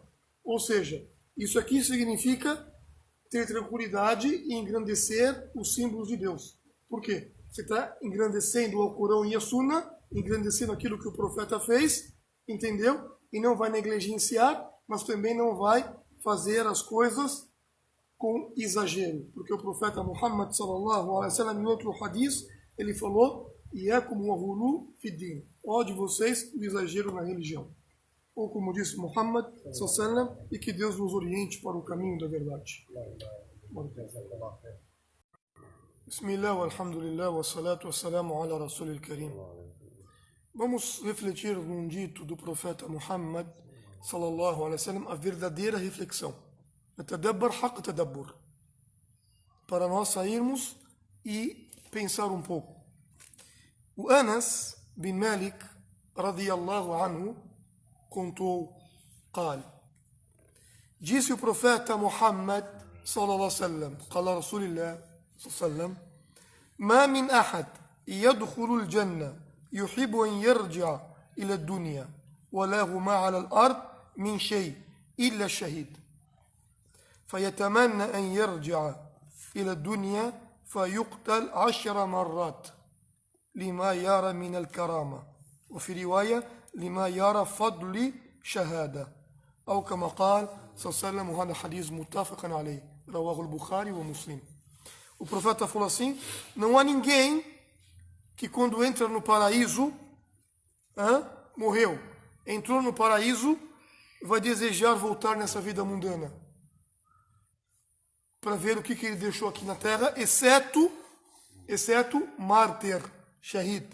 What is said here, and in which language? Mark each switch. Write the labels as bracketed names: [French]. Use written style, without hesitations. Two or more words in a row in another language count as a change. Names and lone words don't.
[Portuguese] Ou seja, isso aqui significa ter tranquilidade e engrandecer os símbolos de Deus. Por quê? Você está engrandecendo o Alcorão e a Sunna, engrandecendo aquilo que o profeta fez, entendeu? E não vai negligenciar, mas também não vai fazer as coisas com exagero. Porque o profeta Muhammad [Arabic] صلى الله عليه وسلم, [Portuguese] em outro hadith, ele falou: [Arabic] "إياكم والغلو في الدين." [Portuguese] Ó de vocês o exagero na religião. Ou como disse Muhammad [Arabic] صلى الله عليه وسلم, [Portuguese] e que Deus nos oriente para o caminho da verdade. [Arabic] بسم الله، الحمد لله، والصلاة والسلام على الرسول الكريم. [Portuguese] Vamos refletir num dito do profeta Muhammad [Arabic] صلى الله عليه وسلم, [Portuguese] a verdadeira reflexão. [Arabic] تدبر حق تدبر. [Portuguese] Para nós sairmos e pensar um pouco. O Anas bin Malik [Arabic] رضي الله عنه contou: قال, [Portuguese] disse o profeta Muhammad [Arabic] صلى الله عليه وسلم, قال رسول الله صلى الله عليه وسلم: ما من أحد يدخل الجنة يحب أن يرجع إلى الدنيا وله ما على الأرض من شيء إلا الشهيد. فيتمنى أن يرجع إلى الدنيا فيقتل 10 مرات لما يرى من الكرامة وفي رواية لما يرى فضل شهادة أو كما قال صلى الله عليه وسلم وهذا حديث متفق عليه رواه البخاري ومسلم. [Portuguese] O profeta falou assim, não há ninguém que quando entra no paraíso, morreu, entrou no paraíso, vai desejar voltar nessa vida mundana para ver o que ele deixou aqui na terra, exceto mártir, shahid.